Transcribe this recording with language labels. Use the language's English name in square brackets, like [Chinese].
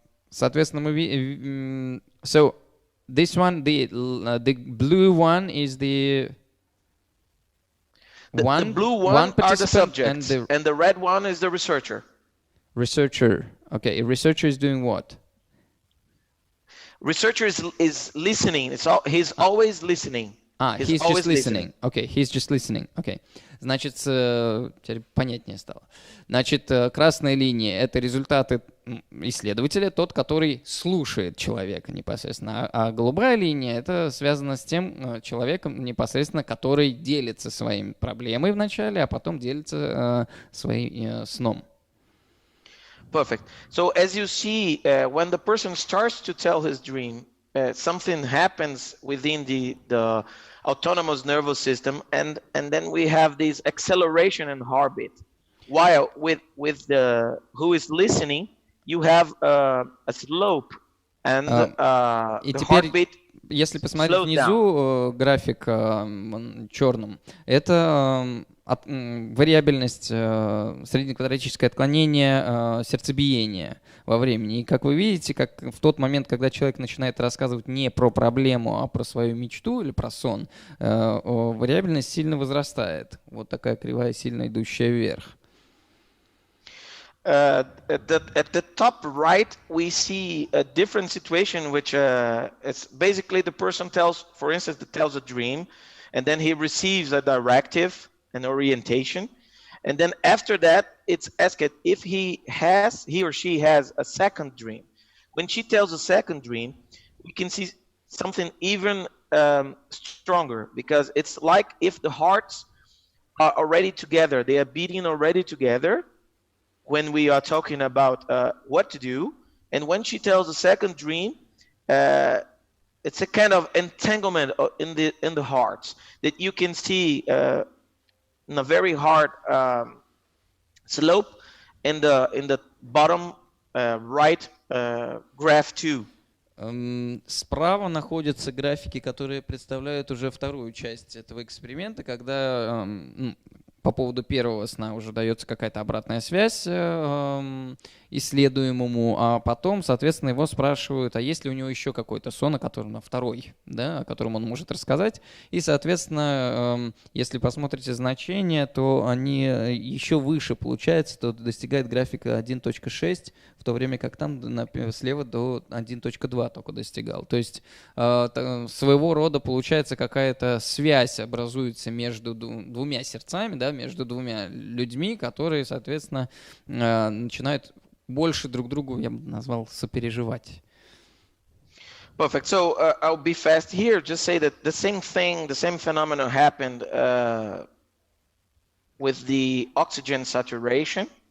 [Russian] Соответственно, мы видим. [English] So this one, the blue one is the the blue one are the subjects, and the red one is the researcher. Researcher. Okay, a researcher is doing what? Researcher is listening. He's always listening. He's just listening. Okay, he's just listening. Okay. [Russian] Значит, теперь понятнее стало. Значит, красная линия — это результаты исследователя, тот, который слушает человека непосредственно. А голубая линия — это связано с тем человеком непосредственно, который делится своей проблемой вначале, а потом делится своим сном. [English] Perfect. So as you see, when the person starts to tell his dream, something happens within the autonomous nervous system, and then we have this acceleration in heartbeat. While with the who is listening, you have a slope, and the heartbeat. [Russian] Если посмотреть внизу график черным, это вариабельность, среднеквадратическое отклонение сердцебиения во времени. И как вы видите, как в тот момент, когда человек начинает рассказывать не про проблему, а про свою мечту или про сон, вариабельность сильно возрастает. Вот такая кривая, сильно идущая вверх. [English] At the top right, we see a different situation, which it's basically the person tells, for instance, tells a dream, and then he receives a directive, an orientation, and then after that, it's asked if he or she has a second dream. When she tells a second dream, we can see something even stronger, because it's like if the hearts are already together, they are beating already together. When we are talking about what to do, and when she tells a second dream, it's a kind of entanglement in the hearts that you can see in a very hard slope in the bottom right graph 2. [Russian] Справа находятся графики, которые представляют уже вторую часть этого эксперимента, когда по поводу первого сна уже дается какая-то обратная связь исследуемому, а потом, соответственно, его спрашивают, а есть ли у него еще какой-то сон, о котором на второй, да, о котором он может рассказать. И, соответственно, если посмотрите значения, то они еще выше, получается, то достигает графика 1.6, в то время как там слева до 1.2 только достигал. То есть своего рода, получается, какая-то связь образуется между двумя сердцами, да, между двумя людьми, которые, соответственно, начинают больше друг другу, я бы назвал, сопереживать. [English] Perfect. So I'll be fast here. Just say that the same thing, the same phenomenon happened with the oxygen saturation.